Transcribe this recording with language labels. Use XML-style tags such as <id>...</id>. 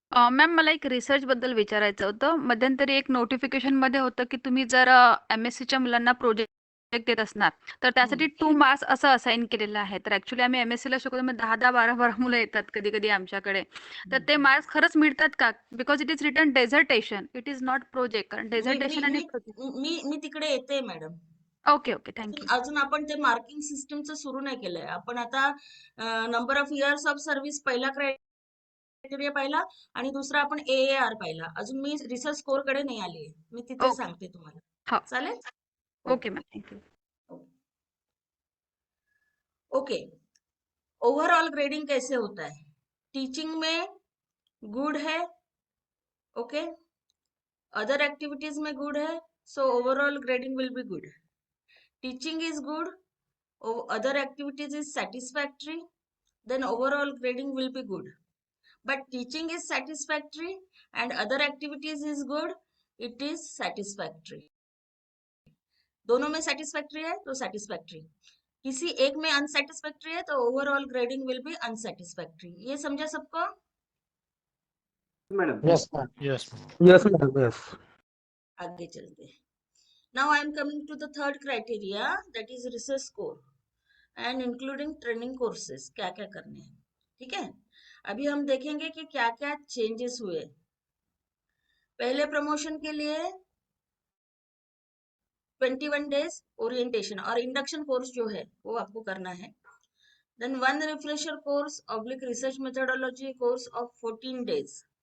<mr>Ma'am मला एक research बद्दल विचारायचं होतं. मध्यंतरी एक नोटिफिकेशन मध्ये होतं की तुम्ही जर MSc मुलांना प्रोजेक्ट देत असणार तर त्यासाठी 2 मार्क्स असं असाइन केलेलं आहे. तर ऍक्च्युली आम्ही MSc ला शिकवतो, मग 10-10, 12-12 मुलं येतात कधी कधी आमच्याकडे. तर ते मार्क्स खरंच मिळतात का?</mr> <en>Because it is written dissertation, it is not project.</en> <mr>कारण मी डेझर्टेशन आणि मी मी तिकडे येते मॅडम.</mr> <en>Okay okay thank you.</en> <mr>अजून आपण ते मार्किंग सिस्टमचं सुरू नाही केलंय. आपण आता number of years of service पहिला क्रायटेरिया पाहिला आणि दुसरा आपण AAR पाहिला. अजून मी रिसर्च स्कोर कडे नाही आली, मी तिथे ओके. सांगते तुम्हाला. हो. चालेल.</mr> <en>Okay ma'am thank you.</en> <hi>Okay, overall grading कैसे होता है? टीचिंग में गुड है, ओके.</hi> <en>other activities</en> <hi>में गुड है,</hi> <en>So overall grading will be good. Teaching is good, other activities is satisfactory, then overall grading will be good. But teaching is satisfactory and other activities is good, it is satisfactory.</en> <hi>दोनों में satisfactory है तो satisfactory, किसी एक में unsatisfactory है तो</hi> <en>overall grading will be unsatisfactory.</en> <hi>ये समझा सबको? Madam.</hi> <en>Yes, ma'am. Yes. Yes, madam. Yes.</en> <hi>आगे चलते हैं.</hi> <en>Now I am coming to the third criteria, that is research score and including training courses.</en> <hi>क्या क्या करने हैं, ठीक है. अभी हम देखेंगे कि क्या क्या चेंजेस हुए. पहले प्रमोशन के लिए 21 डेज ओरिएंटेशन और इंडक्शन कोर्स जो है वो आपको करना है.</hi> <en>Then 1 refresher course oblique research methodology course of 14 days.</en>